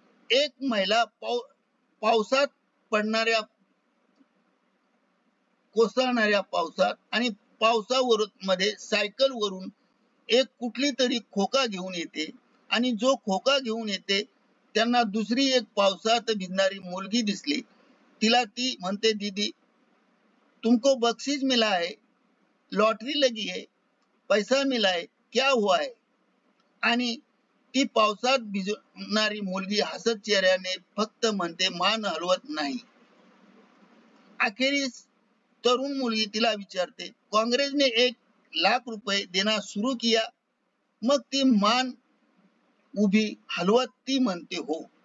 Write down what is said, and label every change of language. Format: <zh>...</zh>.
<mr>एक महिला पावसात पडणाऱ्या, कोसळणाऱ्या पावसात आणि पावसावरून मध्ये सायकल वरून एक कुठली तरी खोका घेऊन येते आणि जो खोका घेऊन येते त्यांना दुसरी एक पावसात भिजणारी मुलगी दिसली. तिला ती म्हणते,</mr> <hi>दीदी तुमको बक्षीस मिला है, लॉटरी लगी है, पैसा मिला है, क्या हुआ है?</hi> <mr>आणि ती पावसात भिजणारी मुलगी हसत चेहऱ्याने फक्त म्हणते, मान हलवत नाही. अखेरीस तरुण मुलगी तिला विचारते, काँग्रेसने 1 लाख रुपये</mr> <hi>देना सुरू किया?</hi> <mr>मग ती मान उभी हलवत ती म्हणते हो.</mr>